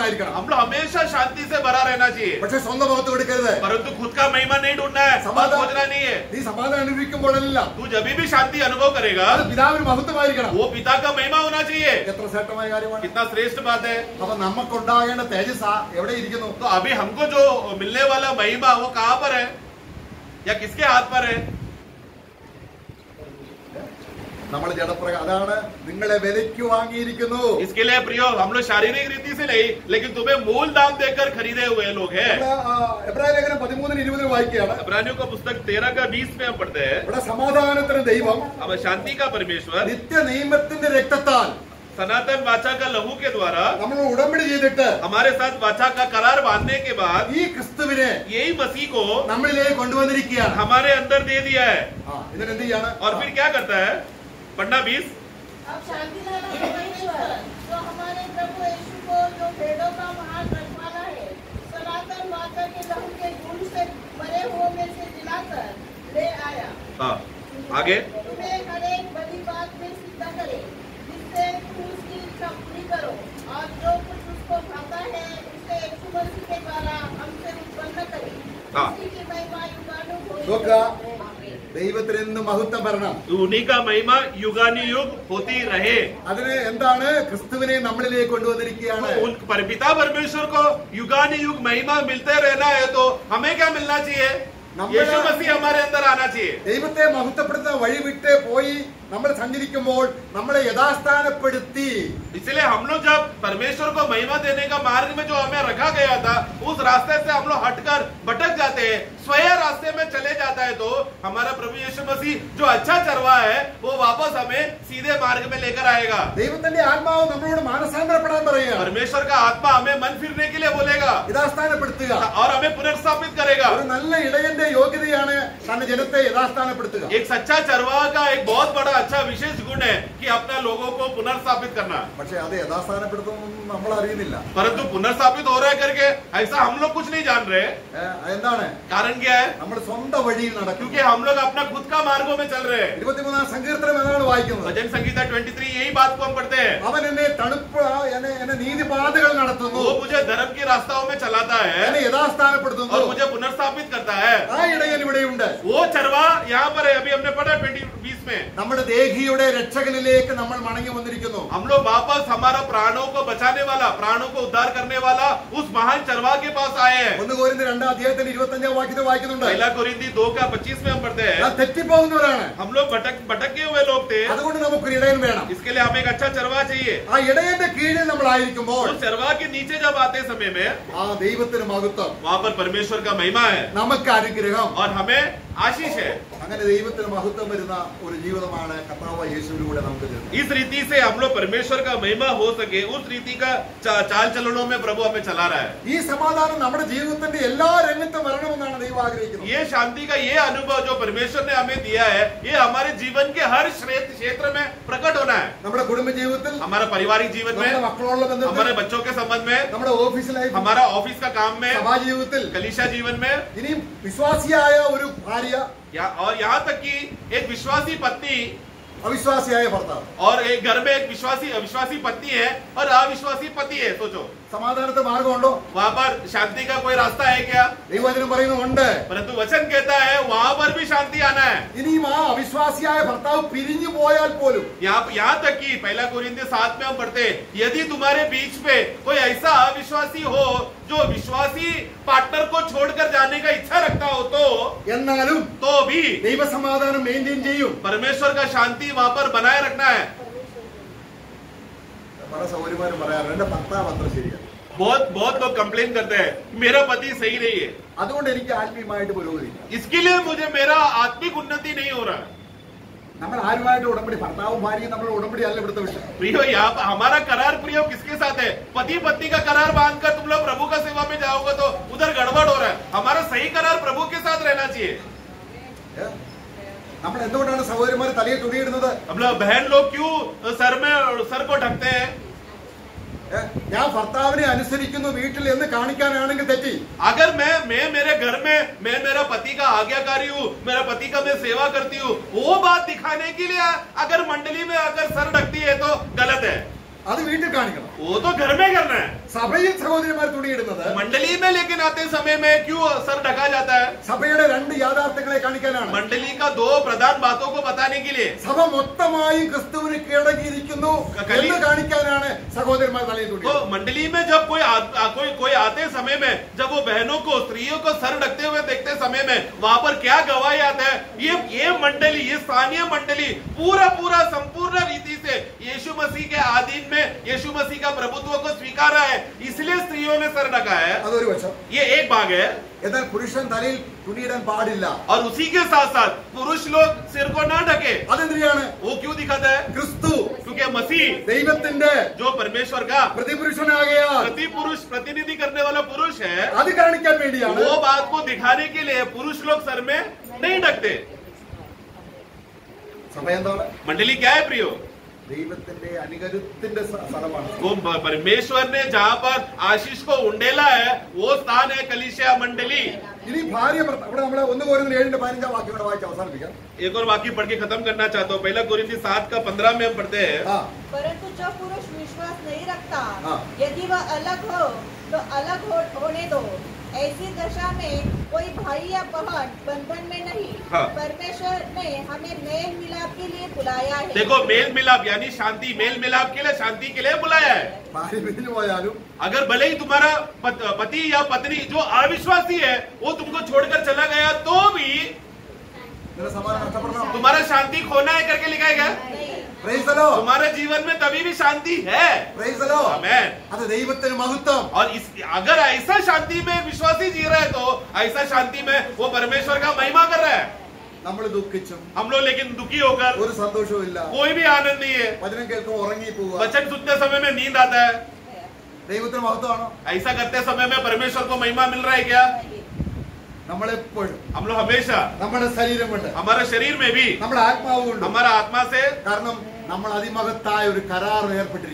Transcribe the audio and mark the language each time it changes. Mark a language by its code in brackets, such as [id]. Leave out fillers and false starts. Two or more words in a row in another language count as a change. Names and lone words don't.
[hi] हम लोग हमेशा शांति से भरा रहना चाहिए, [ml] പക്ഷെ സ്വന്തം മുഖത്ത് കൊടുക്കരുത്. [hi] परंतु खुद का महिमा नहीं ढूंढना है, समाधान- खोजना नहीं है। [ml] നീ സമാധാനം അനുഭവിക്കുമ്പോഴെല്ലാം [hi] तू जब भी शांति अनुभव करेगा [ml] അത് പിതാവിന് മഹത്വമായിരിക്കണം. [hi] वो पिता का महिमा होना चाहिए। [ml] എത്ര ശ്രേഷ്ഠമായ കാര്യമാണ്. [hi] कितना श्रेष्ठ बात है। [ml] അപ്പൊ നമുക്കുണ്ടാകേണ്ട തേജസ് എവിടെ ഇരിക്കുന്നു? [hi] तो अभी हमको जो मिलने वाला महिमा वो कहां पर है या किसके हाथ पर है? [ml] നമ്മൾ ജഡപ്രകാരം അതാണ് നിങ്ങളെ വിലയ്ക്ക് വാങ്ങിയിരിക്കുന്നു. [hi] इसके लिए प्रियो हम लोग शारीरिक रीति से नहीं, लेकिन तुम्हें मूल दाम देकर खरीदे हुए लोग हैं। [ml] എബ്രായ ലേഖനം 13:20 വായിക്കുകയാണ്. [hi] इब्रानियों का पुस्तक 13:20 में हम पढ़ते हैं, [ml] ഇവിടെ സമാധാനത്തിന് ദൈവം [hi] अब शांति का परमेश्वर [ml] നിത്യ നിയമത്തിന്റെ രക്തത്താൽ [hi] सनातन वाचा का लहू के द्वारा [ml] നമ്മൾ ഉടമ്പടി ചെയ്തിട്ട് [hi] हमारे साथ वाचा का करार बांधने के बाद [ml] ഈ ക്രിസ്തുവിനെ [hi] यही मसीह को [ml] നമ്മളിലേക്ക് കൊണ്ടുവന്നിരിക്കുകയാണ്. [hi] हमारे अंदर दे दिया है। [ml] ഇതിനെന്ത് ചെയ്യാണ്? [hi] और फिर क्या करता है? पढ़ना 20। अब शांति लाना परमेश्वर जो हमारे प्रभु यीशु को जो भेड़ों का महान रखवाला है, सनातन वाचा के लहू के गुण से मरे हुए में से दिलाकर ले आया, हाँ, आगे तुम्हें हर एक बड़ी बात में सिद्ध करे, जिससे तुम उसकी इच्छा पूरी करो, और जो कुछ उसको भाता है उसे यीशु मसीह के द्वारा हमसे उत्पन्न करे, हाँ। उसी की महिमा युगानु [ml] നോക്കുക, ദൈവത്തിന് എന്ന് മഹത്വം വരണം. [hi] उन्हीं का महिमा युगानुयुग होती रहे। [ml] അതിന് എന്താണ്? ക്രിസ്തുവിനെ നമ്മളിലേക്ക് കൊണ്ടുവന്നിരിക്കുകയാണ്. [hi] उन पिता परमेश्वर को युगानुयुग महिमा मिलते रहना है, तो हमें क्या मिलना चाहिए? यीशु मसीह हमारे अंदर आना चाहिए। [ml] ദൈവത്തെ മഹത്വപ്പെടുത്തുന്ന വഴി വിട്ട് പോയി നമ്മൾ സഞ്ചരിക്കുമ്പോൾ നമ്മളെ യഥാസ്ഥാനപ്പെടുത്തി [hi] इसलिए हम लोग जब परमेश्वर को महिमा देने का मार्ग में जो हमें रखा गया था, उस रास्ते से हम लोग हटकर भटक जाते हैं, स्वयं रास्ते में चले जाता है, तो हमारा प्रभु यीशु मसीह जो अच्छा चरवा है वो वापस हमें सीधे मार्ग में लेकर आएगा। [ml] ദൈവത്തിന്റെ ആത്മാവ് നമ്മളോട് മാനസാന്തരപ്പെടാൻ പറയുക. [hi] परमेश्वर का आत्मा हमें मन फिरने के लिए बोलेगा [ml] യഥാസ്ഥാനപ്പെടുത്തുക. [hi] और हमें पुनर्स्थापित करेगा। [ml] ഒരു നല്ല ഇടയന്റെ യോഗ്യതയാണ് തന്റെ ജനത്തെ യഥാസ്ഥാനപ്പെടുത്തുക. [hi] एक सच्चा चरवाहा का एक बहुत बड़ा अच्छा विशेष गुण है कि अपना लोगों को पुनर्स्थापित करना। [ml] പക്ഷെ അത് യഥാസ്ഥാനപ്പെടുത്തുമെന്ന് നമ്മൾ അറിയുന്നില്ല. [hi] परंतु पुनर्स्थापित हो रहा है करके ऐसा हम लोग कुछ नहीं जान रहे। [ml] എന്താണ്? [hi] कारण क्या है? [ml] നമ്മൾ സ്വന്തം വഴിയിൽ നടക്കും. [hi] क्योंकि हम लोग अपना खुद का मार्गों में चल रहे हैं। [ml] 23 സങ്കീർത്തനം എന്നാണ് വായിക്കുന്നത്. [hi] भजन संगीता 23 यही बात को हम पढ़ते हैं। [ml] അവൻ എന്നെ തണുപ്പ് എന്നെ നീതിപാതകൾ നടത്തുന്നു. [hi] वो मुझे धर्म की रास्ताओं में चलाता है [ml] എന്നെ യഥാസ്ഥാനപ്പെടുത്തുന്നു. [hi] और मुझे पुनर्स्थापित करता है। [ml] ആ ഇടയൻ ഇവിടെയുണ്ട്. [hi] वो चरवा यहाँ पर है, अभी हमने पढ़ा 20 में। [ml] നമ്മുടെ ദേഹിയുടെ രക്ഷകനിലേക്ക് നമ്മൾ മടങ്ങി വന്നിരിക്കുന്നു. [hi] हम लोग वापस हमारा प्राणों को बचाने वाला, प्राणों को उद्धार करने वाला उस महान चरवा के पास आए हैं। [ml] 1 കൊരിന്ത്യർ 2 25 വാക്യത്തിൽ വായിക്കുന്നുണ്ട്. [hi] पहला कोरिन्थी 2:25 में हम पढ़ते हैं, [ml] ഞാൻ തെറ്റിപ്പോകുന്നവരാണ്. [hi] हम लोग भटके हुए लोग थे, [ml] അതുകൊണ്ട് നമുക്കൊരു ഇടയൻ വേണം. [hi] इसके लिए हमें एक अच्छा चरवा चाहिए। [ml] ആ ഇടയന്റെ കീഴിൽ നമ്മൾ ആയിരിക്കുമ്പോൾ [hi] उस चरवा के नीचे जब आते समय में [ml] ആ ദൈവത്തിന് മഹത്വം, [hi] वहां पर परमेश्वर का महिमा है [ml] നമുക്ക് അനുഗ്രഹം. [hi] और हमें आशीष है। [ml] അങ്ങനെ ദൈവത്തിന് മഹത്വം വരുന്ന ഒരു ജീവിതമാണ് കർത്താവ് യേശുവിലൂടെ നമുക്ക് തരുന്നത്. [hi] इस रीति से हम लोग परमेश्वर का महिमा हो सके, उस रीति का चाल चलनों में प्रभु हमें चला रहा है। [ml] ഈ സമാധാനം നമ്മുടെ ജീവിതത്തിന്റെ എല്ലാ രംഗത്തും വരണമെന്നാണ് ദൈവം ആഗ്രഹിക്കുന്നത്. [hi] ये शांति का ये अनुभव जो परमेश्वर ने हमें दिया है, ये हमारे जीवन के हर क्षेत्र में प्रकट होना है। [ml] നമ്മുടെ കുടുംബ ജീവിതത്തിൽ, [hi] हमारा पारिवारिक जीवन में, [ml] നമ്മുടെ മക്കളോടുള്ള ബന്ധത്തിൽ, [hi] हमारे बच्चों के संबंध में, [ml] നമ്മുടെ [en] office life, [hi] हमारा ऑफिस का काम में, [ml] സഭാ ജീവിതത്തിൽ, [hi] कलीसिया जीवन में, [ml] ഇനിയും വിശ്വാസിയായ ഒരു ഭാര്യ, [hi] और यहाँ तक कि एक विश्वासी पत्नी [ml] അവിശ്വാസിയായ ഭർത്താവ്, [hi] और एक घर में एक अविश्वासी पत्नी है और अविश्वासी पति है। सोचो, [ml] സമാധാനത്തെ മാർഗമുണ്ടോ? [hi] वहाँ पर शांति का कोई रास्ता है क्या? [ml] ദൈവവചനം പറയുന്നുണ്ട്. [hi] परंतु वचन कहता है वहां पर भी शांति आना है। [ml] ഇനിയും ആ അവിശ്വാസിയായ ഭർത്താവ് പിരിഞ്ഞു പോയാൽ പോലും [hi] यहाँ तक कि पहला कोरिन्थियों 7 में हम पढ़ते हैं, यदि तुम्हारे बीच में कोई ऐसा अविश्वासी हो जो विश्वासी पार्टनर को छोड़कर जाने का इच्छा रखता हो, [ml] എന്നാലും [hi] तो भी [ml] ദൈവസമാധാനം മെയിൻറ്റെയിൻ ചെയ്യും. [hi] परमेश्वर का शांति वहां पर बनाए रखना है। [ml] പല സൗകര്യമാരും പറയാറുണ്ട് എന്റെ ഭർത്താവ് അത്ര ശരിയാണ്. [hi] बहुत लोग कंप्लेन करते हैं मेरा पति सही नहीं है, [ml] അതുകൊണ്ട് എനിക്ക് ആത്മീയമായിട്ട് പുരോഗതിയില്ല. [hi] इसके लिए मुझे मेरा आत्मिक उन्नति नहीं हो रहा है। [ml] നമ്മൾ ആരുമായിട്ട് ഉടമ്പടി, ഭർത്താവും ഭാര്യയും നമ്മൾ ഉടമ്പടി അല്ല ഇവിടുത്തെ വിഷയം. [hi] प्रियो, यहाँ हमारा करार प्रियो किसके साथ है? पति पत्नी का करार बांधकर तुम लोग प्रभु का सेवा में जाओगे तो उधर गड़बड़ हो रहा है। हमारा सही करार प्रभु के साथ रहना चाहिए। [ml] നമ്മൾ എന്തുകൊണ്ടാണ് സഹോദരിമാർ തലയെ തുണിയിടുന്നത്? [hi] हम लोग बहन लोग क्यों सर को ढकते हैं? [ml] ഞാൻ ഭർത്താവിനെ അനുസരിക്കുന്നു വീട്ടിൽ എന്ന് കാണിക്കാനാണെങ്കിൽ തെറ്റി. [hi] अगर मैं मेरे घर में मैं मेरा पति का आज्ञाकारी हूँ, मेरा पति का मैं सेवा करती हूँ, वो बात दिखाने के लिए अगर मंडली में अगर सर ढकती है तो गलत है. [ml] അത് വീട്ടിൽ കാണിക്കണം. [hi] वो तो घर में करना है. [ml] സഭയിൽ സഹോദരിമാർ തുണിയിടുന്നത് [hi] मंडली में लेकिन आते समय में क्यों सर ढका जाता है? [ml] സഭയുടെ രണ്ട് യാഥാർത്ഥ്യങ്ങളെ കാണിക്കാനാണ്. [hi] मंडली का दो प्रधान बातों को बताने के लिए. [ml] സഭ മൊത്തമായും ക്രിസ്തുവിന് കീഴടങ്ങിയിരിക്കുന്നു എന്ന് കാണിക്കാനാണ് സഹോദരന്മാർ തലയിൽ തുണി. [hi] तो मंडली में जब कोई आते समय में जब वो बहनों को स्त्रियों को सर ढकते हुए देखते समय में वहां पर क्या गवाही आता है? ये मंडली, ये स्थानीय मंडली पूरा संपूर्ण रीति से यीशु मसीह के अधीन में यीशु मसीह का प्रभुत्व को स्वीकारा है, इसलिए स्त्रियों ने सर ढका है. [ml] അതൊരു വശം. [hi] ये एक भाग है. [ml] എന്നാൽ പുരുഷൻ തലയിൽ തുണിയിടാൻ പാടില്ല. [hi] और उसी के साथ साथ पुरुष लोग सिर को ना ढके. [ml] അതെന്തിനാണ്? [hi] वो क्यों दिखाता है? [ml] ക്രിസ്തു [hi] क्योंकि मसीह [ml] ദൈവത്തിന്റെ [hi] जो परमेश्वर का [ml] പ്രതിപുരുഷനാകയാൽ [hi] प्रतिनिधि करने वाला पुरुष है, [ml] അത് കാണിക്കാൻ വേണ്ടിയാണ്. [hi] वो बात को दिखाने के लिए पुरुष लोग सर में नहीं ढकते. [ml] സഭ എന്താണ്? [hi] मंडली क्या है प्रियो? [ml] ദൈവത്തിന്റെ അനുഗ്രഹത്തിന്റെ സ്ഥലമാണ്. [hi] वो परमेश्वर ने जहाँ पर आशीष को उंडेला है वो स्थान है कलीसिया मंडली. [ml] ഇനി ഭാര്യ ഇവിടെ നമ്മളെ 1 Corinthians 7:15 വാക്യം കൂടെ വായിച്ച് അവസാനിപ്പിക്കാം. [hi] एक और वाक्य पढ़ के खत्म करना चाहता हूँ. पहला कोरिन्थी 7:15 में हम पढ़ते हैं. परंतु जो पुरुष विश्वास नहीं रखता, हाँ। यदि वह अलग हो तो अलग होने दो. ऐसी दशा में कोई भाई या बहन बंधन में नहीं. हाँ। परमेश्वर ने हमें मेल मिलाप के लिए बुलाया है. देखो, मेल मिलाप यानी शांति, मेल मिलाप के लिए, शांति के लिए बुलाया है. [ml] ഭാര്യ വീട്ടിൽ പോയാലും [hi] अगर भले ही तुम्हारा पति या पत्नी जो अविश्वासी है वो तुमको छोड़कर चला गया तो भी [ml] നിന്റെ സമാധാനം നഷ്ടപ്പെടണം. [hi] तुम्हारा शांति खोना है करके लिखा है क्या? [en] Praise the Lord. [hi] तुम्हारे जीवन में तभी भी शांति है. [en] Praise the Lord. [hi] आमेन. [ml] അത് ദൈവത്തിന് മഹത്വം. [hi] और अगर ऐसा शांति में विश्वासी जी रहा है तो ऐसा शांति में वो परमेश्वर का महिमा कर रहा है. [ml] നമ്മൾ ദുഃഖിച്ചും [hi] हम लोग लेकिन दुखी होकर [ml] ഒരു സന്തോഷവും ഇല്ല. [hi] कोई भी आनंद नहीं है. [ml] വചനം കേൾക്കുമ്പോൾ ഉറങ്ങി പോവുക. [hi] वचन सुनते समय में नींद आता है. [ml] ദൈവത്തിന് മഹത്വമാണോ? [hi] ऐसा करते समय में परमेश्वर को महिमा मिल रहा है क्या? [ml] നമ്മളെപ്പോഴും [hi] हम लोग हमेशा [ml] നമ്മുടെ ശരീരം കൊണ്ട് [hi] हमारे शरीर में भी [ml] നമ്മുടെ ആത്മാവ് കൊണ്ട് [hi] हमारा आत्मा से, [ml] കാരണം നമ്മൾ അതിമഹത്തായ ഒരു കരാർ ഏർപ്പെട്ടിരിക്കുന്നു.